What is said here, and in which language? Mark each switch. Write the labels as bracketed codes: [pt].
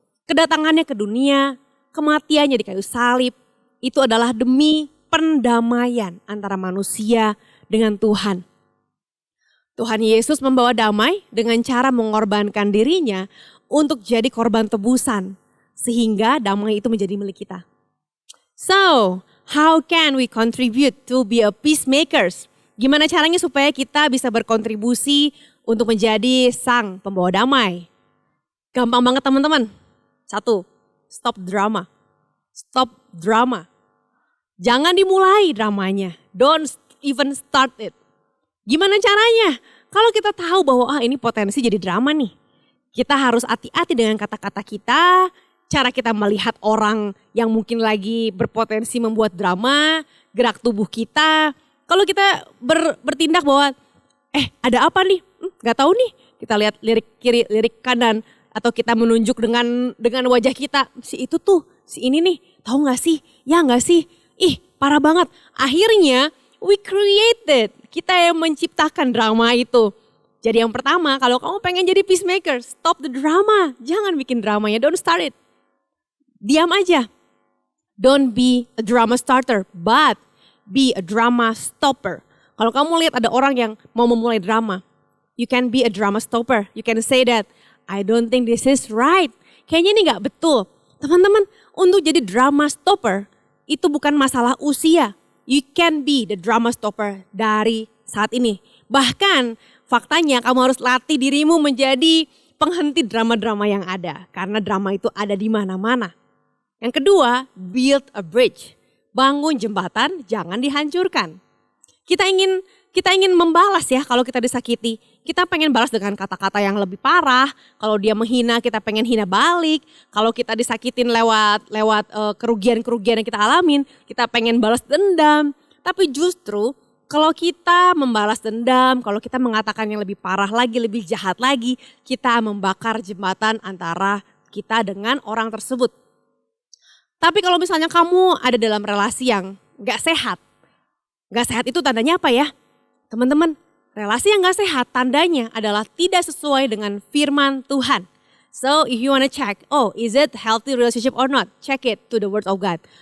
[id] Kedatangannya ke dunia, kematiannya di kayu salib, itu adalah demi pendamaian antara manusia dengan Tuhan. Tuhan Yesus membawa damai dengan cara mengorbankan dirinya untuk jadi korban tebusan. Sehingga damai itu menjadi milik kita. [en] So, how can we contribute to be a peacemakers? [id] Gimana caranya supaya kita bisa berkontribusi untuk menjadi sang pembawa damai? Gampang banget teman-teman. 1, stop drama. Stop drama. Jangan dimulai dramanya. [en] Don't even start it. [id] Gimana caranya? Kalau kita tahu bahwa ini potensi jadi drama nih. Kita harus hati-hati dengan kata-kata kita. Cara kita melihat orang yang mungkin lagi berpotensi membuat drama, gerak tubuh kita. Kalau kita bertindak bahwa ada apa nih? Gak tahu nih. Kita lihat lirik kiri, lirik kanan. Atau kita menunjuk dengan wajah kita. Si itu tuh, si ini nih. Tahu gak sih? Ya gak sih? Parah banget. Akhirnya [en] we created. [id] Kita yang menciptakan drama itu. Jadi yang pertama, kalau kamu pengen jadi peacemaker, [en] stop the drama. [id] Jangan bikin dramanya, [en] don't start it. [id] Diam aja. [en] Don't be a drama starter, but be a drama stopper. [id] Kalau kamu lihat ada orang yang mau memulai drama, [en] you can be a drama stopper. You can say that, I don't think this is right. [id] Kayaknya ini gak betul. Teman-teman, untuk jadi drama stopper, itu bukan masalah usia. [en] You can be the drama stopper [id] dari saat ini. Bahkan Faktanya kamu harus latih dirimu menjadi penghenti drama-drama yang ada. Karena drama itu ada di mana-mana. Yang kedua, [en] build a bridge. [id] Bangun jembatan, jangan dihancurkan. Kita ingin membalas ya kalau kita disakiti. Kita pengen balas dengan kata-kata yang lebih parah. Kalau dia menghina, kita pengen hina balik. Kalau kita disakitin lewat kerugian-kerugian yang kita alamin, kita pengen balas dendam. Tapi justru kalau kita membalas dendam, kalau kita mengatakan yang lebih parah lagi, lebih jahat lagi, kita membakar jembatan antara kita dengan orang tersebut. Tapi kalau misalnya kamu ada dalam relasi yang gak sehat. Gak sehat itu tandanya apa ya? Teman-teman, relasi yang gak sehat tandanya adalah tidak sesuai dengan firman Tuhan. [en] So if you wanna check, is it healthy relationship or not? Check it to the word of God.